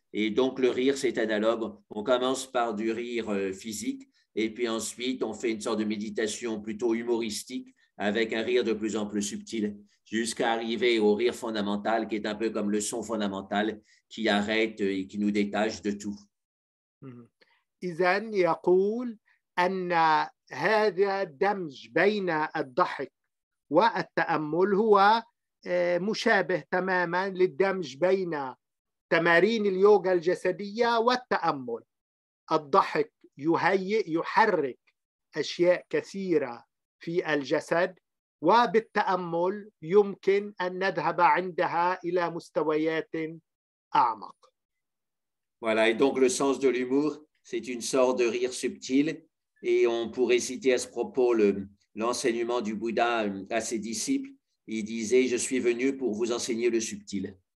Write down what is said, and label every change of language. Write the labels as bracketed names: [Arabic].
[French] Et donc, le rire, c'est analogue. On commence par du rire physique et puis ensuite, on fait une sorte de méditation plutôt humoristique avec un rire de plus en plus subtil jusqu'à arriver au rire fondamental qui est un peu comme le son fondamental qui arrête et qui nous détache de tout. [Arabic] إذن يقول أن هذا الدمج بين الضحك والتأمل هو مشابه تماما للدمج بين تمارين اليوغا الجسدية والتأمل. الضحك يحرك أشياء كثيرة في الجسد، وبالتأمل يمكن أن نذهب عندها إلى مستويات أعمق. [French] Voilà, et donc le sens de l'humour, c'est une sorte de rire subtil, et on pourrait citer à ce propos l'enseignement du Bouddha à ses disciples. Il disait, je suis venu pour vous enseigner le subtil.